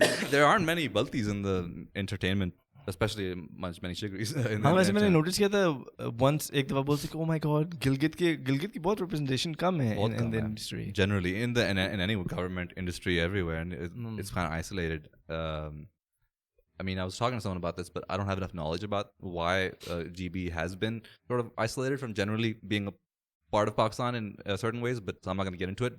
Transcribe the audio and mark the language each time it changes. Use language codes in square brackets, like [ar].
[en] There aren't many Baltis in the entertainment. Especially many shigris. [hi] हाँ वैसे मैंने notice किया था once एक दफा बोलते कि [en] oh my god [hi] गिलगित की बहुत representation कम है [en] in the industry. Generally in any government industry everywhere, and it's kind of isolated. I mean, I was talking to someone about this, but I don't have enough knowledge about why GB has been sort of isolated from generally being a part of Pakistan in certain ways. But I'm not going to get into it.